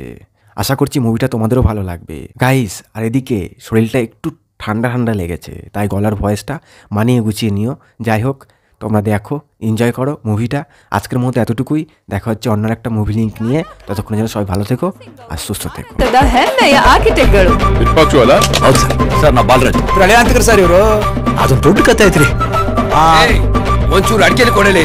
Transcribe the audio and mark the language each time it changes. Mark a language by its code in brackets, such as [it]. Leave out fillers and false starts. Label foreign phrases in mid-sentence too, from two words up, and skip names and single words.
[bn] আশা করছি মুভিটা তোমাদেরও ভালো লাগবে গাইস। আর এদিকে শরীরটা একটু ঠান্ডা ঠান্ডা লেগেছে, তাই গলার ভয়েসটা মানিয়ে গুছিয়ে নিও। যাই হোক, তোমরা দেখো, এনজয় করো মুভিটা। আজকের মতো এতটুকুই, দেখা হচ্ছে অন্য একটা মুভি লিঙ্ক নিয়ে। ততক্ষণে যেন সবাই ভালো থেকো আর সুস্থ থেকো। [kn] ಹೌದು ಸರ್ ನಾ ಬಾಲರಾಜ್ ಪ್ರಳಯಾಂತಕರು ಸರ್ ಇವರು ಅದೊಂದು ದೊಡ್ಡ ಕತೆ ಐತ್ರಿ ಒಂಚೂರು ಅಡಿಕೆಲಿ ಕೊಡಲಿ